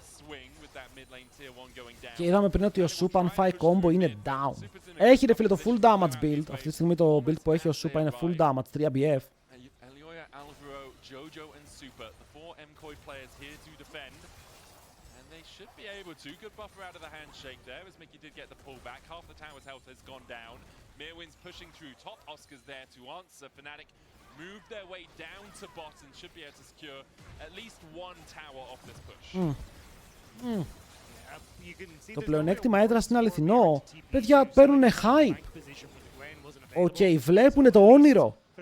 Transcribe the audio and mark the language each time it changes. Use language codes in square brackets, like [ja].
[en] swing with that mid lane tier 1 going down. [el] Και είδαμε πριν ότι ο Supa αν φάει combo είναι down. Έχει ρε φίλε το full damage build. Αυτή τη στιγμή το build που έχει ο Supa είναι full damage, 3 BF. [en] Elioya, Alvaro, Jojo and Super, the 4 MKOI players here to defend. They should be able to. Good buffer out of the handshake there, as Mickey did get the pull back. Half the tower's health has gone down. Mirwin's pushing through. Top Oscar's there to answer. Fnatic move their way down to bot and should be able to secure at least 1 tower off this push. [el] Το πλεονέκτημα έδρας είναι αληθινό. Παιδιά, παίρνουνε hype. Οκ, βλέπουνε το όνειρο.